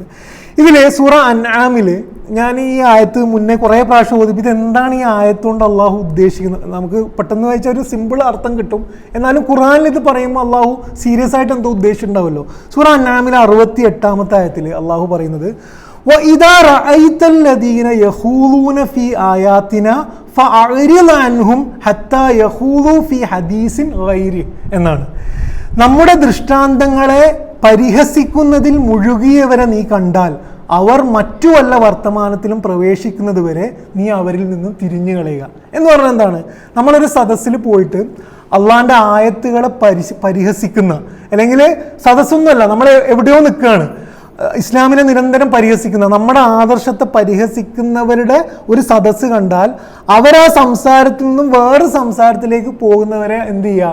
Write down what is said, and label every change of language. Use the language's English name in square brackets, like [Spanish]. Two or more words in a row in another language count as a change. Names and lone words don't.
[Malayalam] ഇതിൽ സൂറ അൻആമിൽ ഞാൻ ഈ ആയത്ത് മുന്നേ കുറേ പ്രാവശ്യം ഓതിപ്പിച്ചത് എന്താണ് ഈ ആയത്തുകൊണ്ട് അള്ളാഹു ഉദ്ദേശിക്കുന്നത്? നമുക്ക് പെട്ടെന്ന് വായിച്ചാൽ ഒരു സിമ്പിൾ അർത്ഥം കിട്ടും. എന്നാലും ഖുർആനിൽ ഇത് പറയുമ്പോൾ അള്ളാഹു സീരിയസ് ആയിട്ട് എന്തോ ഉദ്ദേശിച്ചിട്ടുണ്ടാവുമല്ലോ. സൂറ അൻആമിൽ 68-ാമത്തെ ആയത്തിൽ അള്ളാഹു പറയുന്നത്, [Arabic] وَإِذَا رَأَيْتَ الَّذِينَ يَخُوضُونَ فِي آيَاتِنَا فَأَعْرِضْ عَنْهُمْ حَتَّى يَخُوضُوا فِي حَدِيثٍ غَيْرِهِ എന്നാണ്. [Malayalam] നമ്മുടെ ദൃഷ്ടാന്തങ്ങളെ പരിഹസിക്കുന്നതിൽ മുഴുകിയവരെ നീ കണ്ടാൽ അവർ മറ്റു വല്ല വർത്തമാനത്തിലും പ്രവേശിക്കുന്നത് വരെ നീ അവരിൽ നിന്നും തിരിഞ്ഞു കളയുക എന്ന് പറഞ്ഞാൽ എന്താണ്? നമ്മളൊരു സദസ്സിൽ പോയിട്ട് അള്ളാൻ്റെ ആയത്തുകളെ പരിഹസിക്കുന്ന, അല്ലെങ്കിൽ സദസ്സൊന്നുമല്ല, നമ്മൾ എവിടെയോ നിൽക്കുകയാണ്, ഇസ്ലാമിനെ നിരന്തരം പരിഹസിക്കുന്ന, നമ്മുടെ ആദർശത്തെ പരിഹസിക്കുന്നവരുടെ ഒരു സദസ്സ് കണ്ടാൽ അവരാ സംസാരത്തിൽ നിന്നും വേറെ സംസാരത്തിലേക്ക് പോകുന്നവരെ എന്ത് ചെയ്യുക?